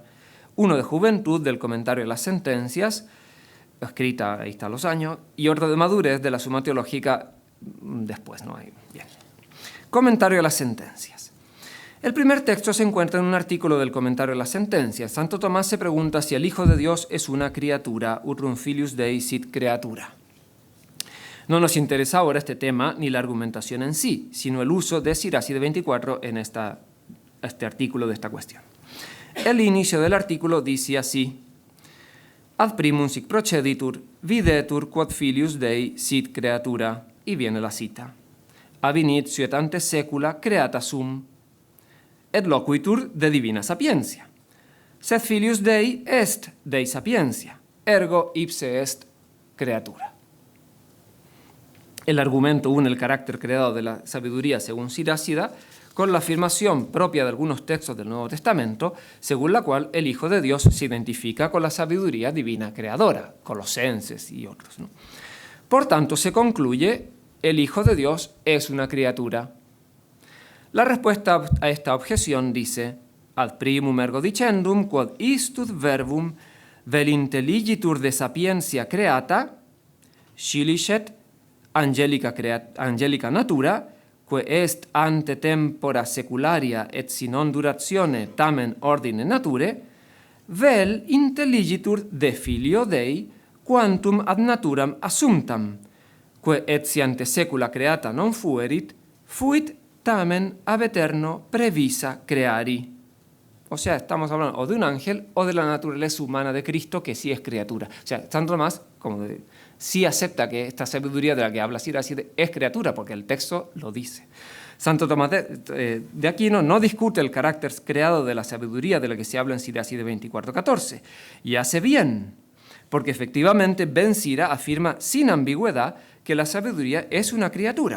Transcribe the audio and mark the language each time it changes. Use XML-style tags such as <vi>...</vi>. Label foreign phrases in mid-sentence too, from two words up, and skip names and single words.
<es>Uno de Juventud, del Comentario de las Sentencias, escrita, ahí están los años, y otro de Madurez, de la Suma Teológica, después, ¿no? Bien. Comentario de las Sentencias. El primer texto se encuentra en un artículo del Comentario de las Sentencias. Santo Tomás se pregunta si el Hijo de Dios es una criatura,</es> <la>utrum filius Dei sit creatura.</la> <es>No nos interesa ahora este tema ni la argumentación en sí, sino el uso de Sirácida 24 en este artículo de esta cuestión. El inicio del artículo dice así:</es> <la>Ad primum sic proceditur, videtur quod filius Dei sit creatura.</la> <es>Y viene la cita.</es> <la>Ab initio et ante secula creata sum, et loquitur de divina sapientia. Sed filius Dei est Dei sapientia, ergo ipse est creatura.</la> <es>El argumento une el carácter creado de la sabiduría según Sirácida con la afirmación propia de algunos textos del Nuevo Testamento, según la cual el Hijo de Dios se identifica con la sabiduría divina creadora, Colosenses y otros, ¿no? Por tanto, se concluye: el Hijo de Dios es una criatura. La respuesta a esta objeción dice:</es> <la>ad primum ergo dicendum quod istud verbum vel intelligitur de sapientia creata scilicet angelica natura, que est ante tempora secularia et si non duratione tamen ordine nature, vel intelligitur de filio Dei quantum ad naturam assumptam, que et si ante secula creata non fuerit, fuit tamen ab eterno previsa creari.</la> <es>O sea, estamos hablando o de un ángel o de la naturaleza humana de Cristo, que sí es criatura. O sea, Santo Tomás sí acepta que esta sabiduría de la que habla Sirácide es criatura, porque el texto lo dice. Santo Tomás de Aquino no discute el carácter creado de la sabiduría de la que se habla en Sirácide 24:14, y hace bien, porque efectivamente Ben Sira afirma sin ambigüedad que la sabiduría es una criatura.</es>